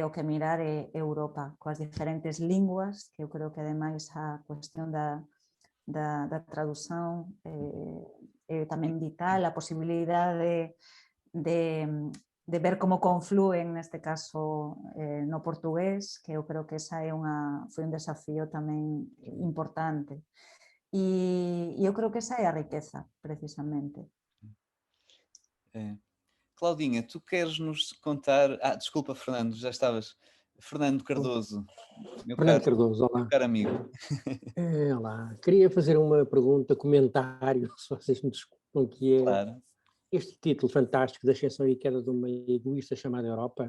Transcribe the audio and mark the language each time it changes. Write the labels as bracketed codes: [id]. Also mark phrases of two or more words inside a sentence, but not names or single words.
[gl] o que mirar Europa, coas diferentes linguas, que eu creo que ademais a cuestión da tradución é tamén vital, a posibilidade de ver como conflúen, neste caso, no portugués, que eu creo que esa foi un desafío tamén importante. E eu creo que esa é a riqueza, precisamente. [pt] Claudinha, tu queres nos contar... desculpa, Fernando, já estavas... Fernando Cardoso, Fernando Cardoso, olá. meu caro amigo. Olá, queria fazer uma pergunta, comentário, se vocês me desculpam, que é Claro. este título fantástico da Ascensão e Queda de uma Egoísta chamada Europa.